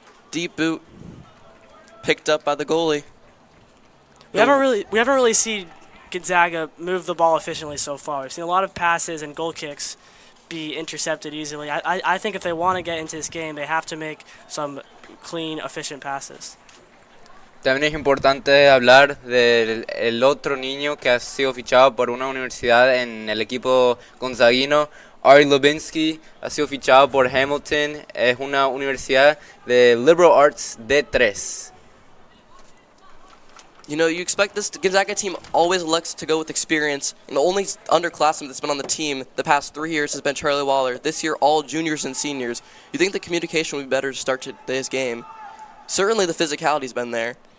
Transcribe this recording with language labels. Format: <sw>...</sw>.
<en>Deep boot. Picked up by the goalie. We haven't really seen Gonzaga move the ball efficiently so far. We've seen a lot of passes and goal kicks be intercepted easily. I think if they want to get into this game, they have to make some clean, efficient passes.</en> <es>También es importante hablar del otro niño que ha sido fichado por una universidad en el equipo gonzaguino. Ari Lubinsky ha sido fichado por Hamilton. Es una universidad de Liberal Arts D3.</es> <en>You know, you expect this Gonzaga team always elects to go with experience, and the only underclassman that's been on the team the past 3 years has been Charlie Waller. This year, all juniors and seniors. You think the communication would be better to start today's game? Certainly the physicality's been there.</en>